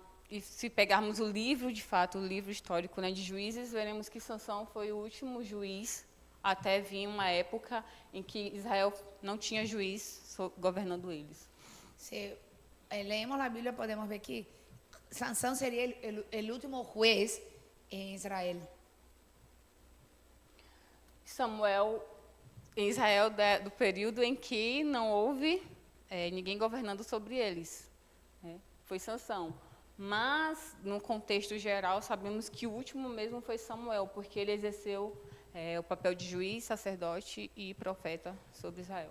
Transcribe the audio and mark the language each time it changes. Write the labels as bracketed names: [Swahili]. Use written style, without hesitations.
[Portuguese] E se pegarmos o livro, de fato, o livro histórico, né, de Juízes, veremos que Sansão foi o último juiz até vir uma época em que Israel não tinha juiz governando eles. [Spanish] Si leemos la Biblia podemos ver que Sansón sería el último juez en Israel. [Portuguese] Samuel, em Israel, do período em que não houve ninguém governando sobre eles, né? Foi Sansão. Mas, no contexto geral, sabemos que o último mesmo foi Samuel, porque ele exerceu o papel de juiz, sacerdote e profeta sobre Israel.